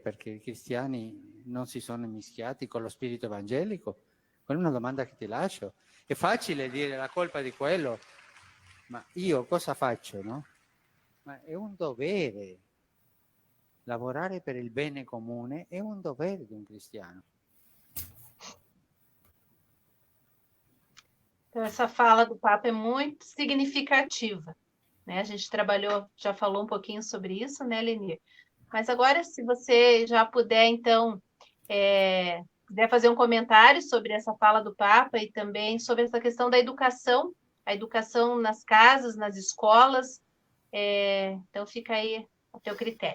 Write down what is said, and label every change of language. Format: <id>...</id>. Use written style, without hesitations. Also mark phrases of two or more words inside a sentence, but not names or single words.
<it>Perché i cristiani non si sono mischiati con lo spirito evangelico? Quella è una domanda che ti lascio. È facile dire la colpa di quello, ma io cosa faccio, no? Ma è un dovere. Lavorare per il bene comune è un dovere di un cristiano.</it> <pt>Então, essa fala do Papa é muito significativa, né? A gente já falou um pouquinho sobre isso, né, Lenir? Mas agora, se você já puder, então, quiser fazer um comentário sobre essa fala do Papa e também sobre essa questão da educação, a educação nas casas, nas escolas, então fica aí a teu critério.</pt>